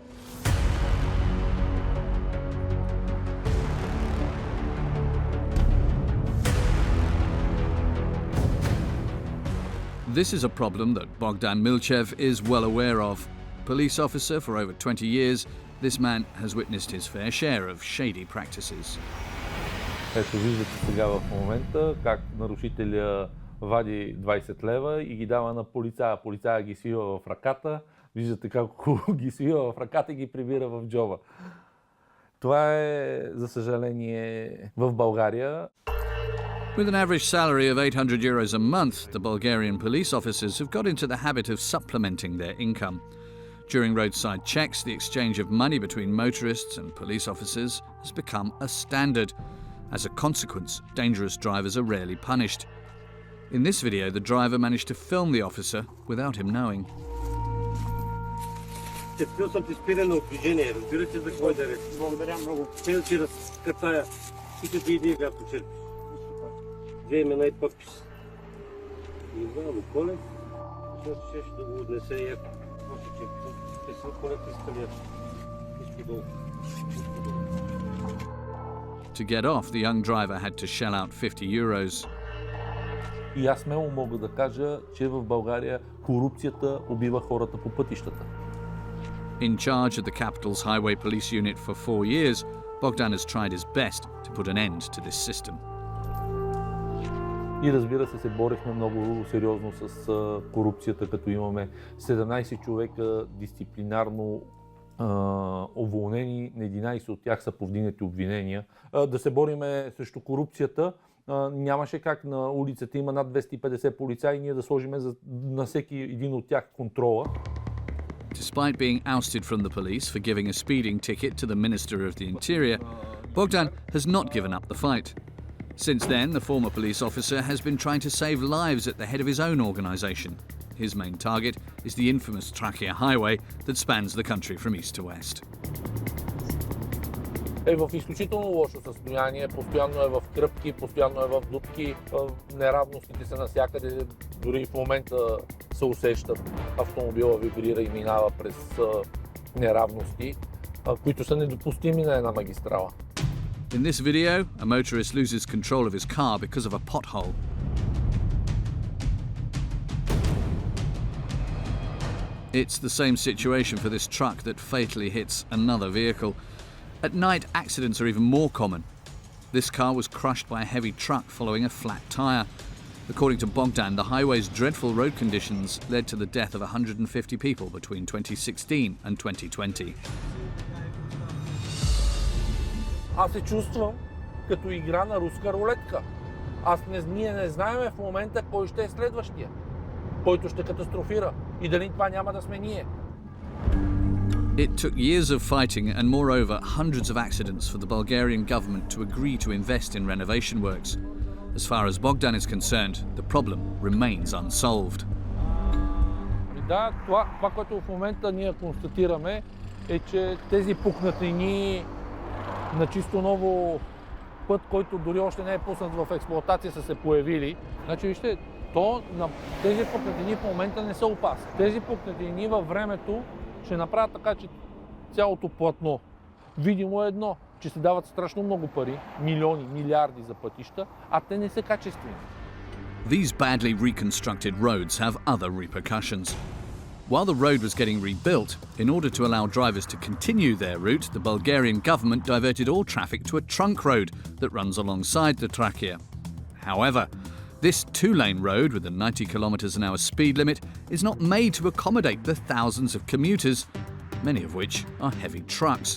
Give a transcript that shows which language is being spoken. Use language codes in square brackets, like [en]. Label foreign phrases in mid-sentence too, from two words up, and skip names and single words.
[en] This is a problem that Bogdan Milchev is well aware of. Police officer for over 20 years, this man has witnessed his fair share of shady practices. [bg] Ето виждате сега в момента как нарушителя вади 20 лева и ги дава на полицая. Полицая ги свива в ръката. Виждате как ги свива в ръката и ги прибира в джоба. Това е, за съжаление, в България. [en] With an average salary of €800 a month, the Bulgarian police officers have got into the habit of supplementing their income. During roadside checks, the exchange of money between motorists and police officers has become a standard. As a consequence, dangerous drivers are rarely punished. In this video, the driver managed to film the officer without him knowing. [bg] Цепил съм ти спиране от движение, разбирате за кой да реч. Благодаря много. Цел ти разкатая и като иди сега почерпиш. Две имена и подпис. Не знам, Колев, защото ще да го отнесе и ако почерпиш. Те са Колев изкалят. Изподол. [en] To get off, the young driver had to shell out €50. [bg] И аз смело мога да кажа, че в България корупцията убива хората по пътищата. [en] In charge of the capital's Highway Police Unit for 4 years, Bogdan has tried his best to put an end to this system. [bg] И разбира се, борихме много сериозно с корупцията, като имаме 17 човека дисциплинарно уволнени, на 11 от тях са повдигнати обвинения. Да се бориме срещу корупцията, нямаше как на улицата има над 250 полицаи и ние да сложиме на всеки един от тях контрола. [en] Despite being ousted from the police for giving a speeding ticket to the Minister of the Interior, Bogdan has not given up the fight. Since then, the former police officer has been trying to save lives at the head of his own organisation. His main target is the infamous Trakia highway that spans the country from east to west. [bg] Е в изключително лошо състояние, постоянно е в кръпки, постоянно е в дупки, неравностите са навсякъде, дори в момента се усещат. Автомобила вибрира и минава през неравности, които са недопустими на една магистрала. [en] In this video, a motorist loses control of his car because of a pothole. It's the same situation for this truck that fatally hits another vehicle. At night, accidents are even more common. This car was crushed by a heavy truck following a flat tyre. According to Bogdan, the highway's dreadful road conditions led to the death of 150 people between 2016 and 2020. [bg] Аз се чувствам като игра на руска рулетка. Ние не знаем в момента кой ще е следващия, който ще катастрофира и дали това няма да сме ние. [en] It took years of fighting and moreover hundreds of accidents for the Bulgarian government to agree to invest in renovation works. As far as Bogdan is concerned, the problem remains unsolved. [bg] Да, това, което в момента ние констатираме е, че тези пукнатини на чисто ново път, който дори още не е пуснат в експлоатация, са се появили. Значи вижте, тези пукнатини в момента не са опасни. Тези пукнатини във времето ще направят така, че цялото платно. Видимо е едно, че се дават страшно много пари, милиони, милиарди за пътища, а те не са качествени. [en] These badly reconstructed roads have other repercussions. While the road was getting rebuilt, in order to allow drivers to continue their route, the Bulgarian government diverted all traffic to a trunk road that runs alongside the Trakia. However, this two-lane road with a 90 km/h speed limit is not made to accommodate the thousands of commuters, many of which are heavy trucks.